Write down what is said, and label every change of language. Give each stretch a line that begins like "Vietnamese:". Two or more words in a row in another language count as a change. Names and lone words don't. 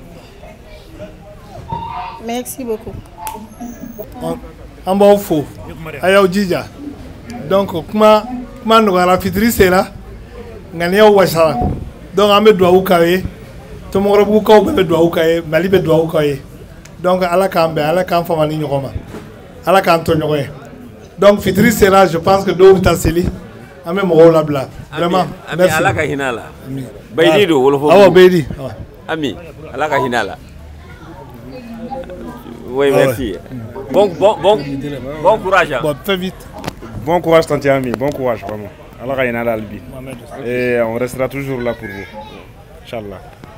French: Merci beaucoup.
Bambara: An b'aw fo a y'aw jija donc kuma nɔgɔyara fitiri sera ŋaniyaw wasara donc an bɛ dugawu k'aw ye Tomɔkɔrɔbugukaw bɛɛ bɛ dugawu k'aw ye Mali bɛ dugawu k'aw ye donc ala k'an bɛn ala k'an fama ni ɲɔgɔn ma ala k'an to ɲɔgɔn ye donc fitiri sera
French: je pense que
Bambara: dɔw bɛ taa seli an bɛ mɔgɔw labila
French: vraiment merci
Bambara: ala ka hinɛ la Beydi do wolofɔ awɔ Beydi ami ala ka hinɛ la
French: oui merci. Bon courage. Bon, fais vite. Bon courage, Tanti Ami. Bon courage, vraiment.
Bambara: Allah ka yena d'Albi.
French: Et on restera toujours là pour vous. Inch'Allah.